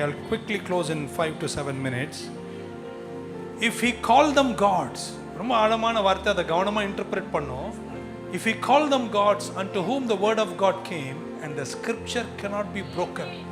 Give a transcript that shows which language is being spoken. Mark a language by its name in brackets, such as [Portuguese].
[English] I'll quickly close in 5 to 7 minutes. If he called them gods, [Tamil] ரொம்ப ஆழமான வார்த்தை, அதை கவனமா இன்டர்பிரட் பண்ணோம். [English] If he called them gods unto whom the word of God came and the scripture cannot be broken.